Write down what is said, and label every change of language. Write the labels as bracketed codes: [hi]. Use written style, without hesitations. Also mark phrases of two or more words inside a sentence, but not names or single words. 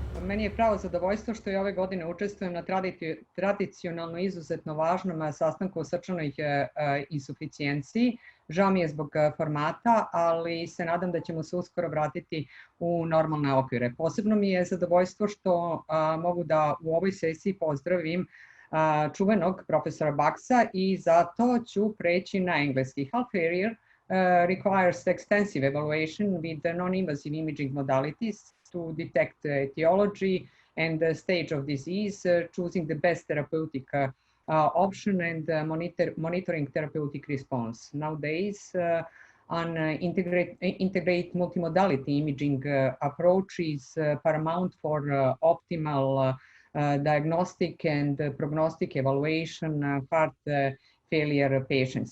[sr] Meni je pravo zadovoljstvo što i ove godine učestvujem na tradicionalno izuzetno važnom sastanku o srčanoj insuficijenciji. Žao mi je zbog formata, ali se nadam da ćemo se uskoro vratiti u normalne okvire. Posebno mi je zadovoljstvo što mogu da u ovoj sesiji pozdravim čuvenog profesora Baxa i zato ću preći na engleski. [en] Heart failure requires extensive evaluation with non-invasive imaging modalities to detect etiology and the stage of disease, choosing the best therapeutic option and monitoring therapeutic response. Nowadays, an integrate multimodality imaging approach is paramount for optimal diagnostic and prognostic evaluation heart failure patients.